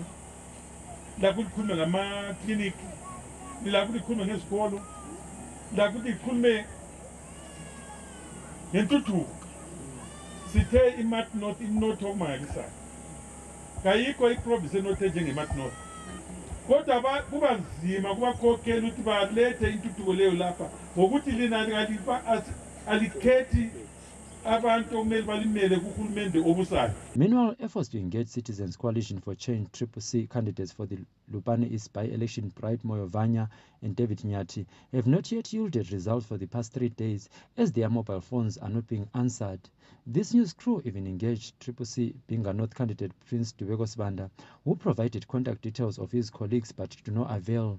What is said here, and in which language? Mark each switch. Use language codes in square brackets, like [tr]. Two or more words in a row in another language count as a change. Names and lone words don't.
[nd] lakho likhulume ngamakliniki lilakho likhulume ngezikolo lakho likhulume ngentuthuko sithe imat north inotho okumangalisayo kayikho iprovince enothe njengemat north kodwa kuba nzima kubakhokheli ukuthi balethe intuthuko leyo lapha ngokuthi lina alikhethi abantu okumele balimele kuhulumende obusayo. [en] Meanwhile, efforts to engage Citizens Coalition for Change CCC candidates for the Lupane East by-election Bright Moyovanya and David Nyati have not yet yielded results for the past 3 days as their mobile phones are not being answered. This news crew even engaged CCC Binga North candidate Prince Dubeko Sibanda, who provided contact details of his colleagues but to no avail.